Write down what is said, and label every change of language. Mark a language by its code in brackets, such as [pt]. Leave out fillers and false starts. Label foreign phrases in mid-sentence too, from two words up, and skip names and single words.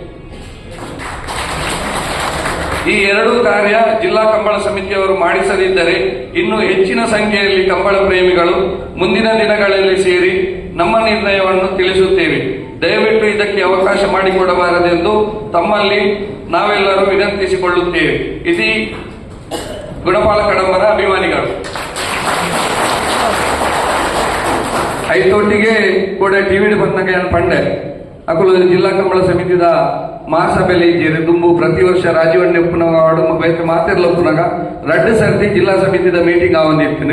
[kn] ಈ 2 ಕಾರ್ಯ ಜಿಲ್ಲಾ ಕಂಬಳ ಸಮಿತಿಯವರು ಮಾಡಿಸದಿದ್ದರೆ ಇನ್ನೂ ಹೆಚ್ಚಿನ ಸಂಖ್ಯೆಯಲ್ಲಿ ಕಂಬಳ ಪ್ರೇಮಿಗಳು ಮುಂದಿನ ದಿನಗಳಲ್ಲಿ ಸೇರಿ ನಮ್ಮ ನಿರ್ಣಯವನ್ನು ತಿಳಿಸುತ್ತೇವೆ. ದಯವಿಟ್ಟು ಇದಕ್ಕೆ ಅವಕಾಶ ಮಾಡಿಕೊಡಬಾರದೆಂದು ತಮ್ಮಲ್ಲಿ ನಾವೆಲ್ಲರೂ ವಿನಂತಿಸಿಕೊಳ್ಳುತ್ತೇವೆ. ಇದು ಗುಣಪಾಲ ಕಡಂಬರ ಅಭಿಮಾನಿಗಳು. [tcy] ಐತೊಟ್ಟಿಗೆ ಕೂಡ ಟಿವಿ ಬಂದಾಗ ಪಂಡೆ ಅಕುಲು ಜಿಲ್ಲಾ ಕಂಬಳ ಸಮಿತಿದ ಮಹಾಸಭೆಯಲ್ಲಿ ಜೇರಿ ದುಂಬು ಪ್ರತಿ ವರ್ಷ ರಾಜೀವಣ್ಣೆ ಉಪ್ಪುನಗ ಬೇರೆ ಮಾತಿರ್ಲ ಉಪ್ಪುನಗ 2 ಸರ್ತಿ ಜಿಲ್ಲಾ ಸಮಿತಿದ ಮೀಟಿಂಗ್ ಆವಂದಿರ್ತೀನಿ.